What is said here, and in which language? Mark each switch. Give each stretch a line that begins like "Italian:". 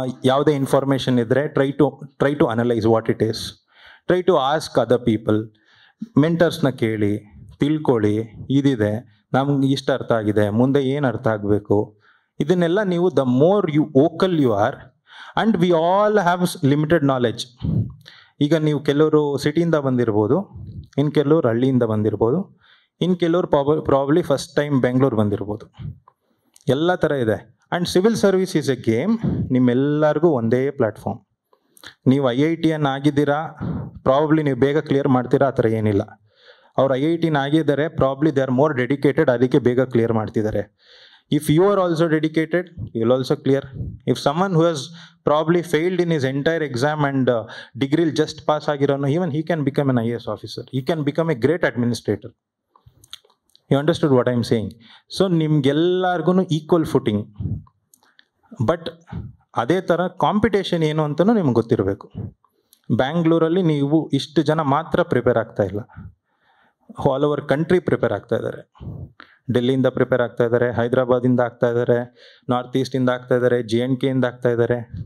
Kannada: ಯಾವುದೇ ಇನ್ಫಾರ್ಮೇಷನ್ ಇದ್ದರೆ
English: try to analyze what it is. Try to ask other people.
Kannada: ಮೆಂಟರ್ಸ್ನ ಕೇಳಿ ತಿಳ್ಕೊಳ್ಳಿ, ಇದಿದೆ ನಮ್ಗೆ ಇಷ್ಟು ಅರ್ಥ ಆಗಿದೆ, ಮುಂದೆ ಏನು ಅರ್ಥ ಆಗಬೇಕು, ಇದನ್ನೆಲ್ಲ ನೀವು
English: The more you vocal you are. And we all have limited knowledge.
Kannada: ಈಗ ನೀವು ಕೆಲವರು ಸಿಟಿಯಿಂದ ಬಂದಿರ್ಬೋದು, ಇನ್ನು ಕೆಲವರು ಹಳ್ಳಿಯಿಂದ ಬಂದಿರ್ಬೋದು, ಇನ್ನು ಕೆಲವರು ಪ್ರಾಬ್ಲಿ ಫಸ್ಟ್ ಟೈಮ್ ಬೆಂಗಳೂರು ಬಂದಿರ್ಬೋದು, ಎಲ್ಲ ಥರ ಇದೆ.
English: and civil service is a game,
Kannada: ನಿಮ್ಮೆಲ್ಲರಿಗೂ ಒಂದೇ ಪ್ಲ್ಯಾಟ್ಫಾರ್ಮ್. ನೀವು IITN ಆಗಿದ್ದೀರಾ, ಪ್ರಾಬ್ಲಿ ನೀವು ಬೇಗ ಕ್ಲಿಯರ್ ಮಾಡ್ತೀರಾ, ಆ ಥರ ಏನಿಲ್ಲ. ಅವ್ರು IITN ಆಗಿದ್ದಾರೆ, probably
English: they are more dedicated,
Kannada: ಅದಕ್ಕೆ ಬೇಗ ಕ್ಲಿಯರ್ ಮಾಡ್ತಿದ್ದಾರೆ.
English: If you are also dedicated, you will also clear. If someone who has probably failed in his entire exam and degree just pass agirano, even he can become an IAS officer. He can become a great administrator. You understood what I am saying?
Kannada: So ನಿಮ್ಗೆಲ್ಲರಿಗೂ equal footing. But ಅದೇ ಥರ competition ಏನು ಅಂತಲೂ ನಿಮ್ಗೆ ಗೊತ್ತಿರಬೇಕು. ಬ್ಯಾಂಗ್ಳೂರಲ್ಲಿ ನೀವು ಇಷ್ಟು ಜನ ಮಾತ್ರ ಪ್ರಿಪೇರ್ ಆಗ್ತಾ ಇಲ್ಲ, ಆಲ್ ಓವರ್ ಕಂಟ್ರಿ ಪ್ರಿಪೇರ್ ಆಗ್ತಾ ಇದ್ದಾರೆ. ಡೆಲ್ಲಿಯಿಂದ ಪ್ರಿಪೇರ್ ಆಗ್ತಾ ಇದ್ದಾರೆ, ಹೈದರಾಬಾದಿಂದ ಆಗ್ತಾ ಇದ್ದಾರೆ, ನಾರ್ತ್ ಈಸ್ಟಿಂದ ಆಗ್ತಾ ಇದ್ದಾರೆ, JNK ಇಂದ ಆಗ್ತಾ ಇದ್ದಾರೆ.